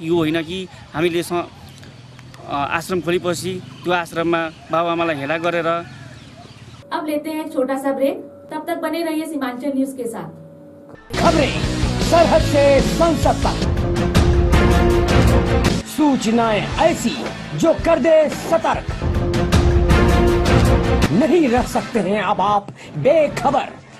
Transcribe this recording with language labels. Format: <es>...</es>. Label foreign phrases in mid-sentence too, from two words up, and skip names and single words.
<ne>यो होइन कि हामीले आश्रम खोलेपछि त्यो आश्रममा बाबुआमालाई हेला गरेर।</ne> <hi>अब लेते हैं एक छोटा सा ब्रेक, तब तक बने रहिए सीमांचल न्यूज के साथ। खबरें सरहद से संसद तक, सूचनाएं ऐसी जो कर दे सतर्क। नहीं रह सकते हैं अब आप बेखबर।</hi>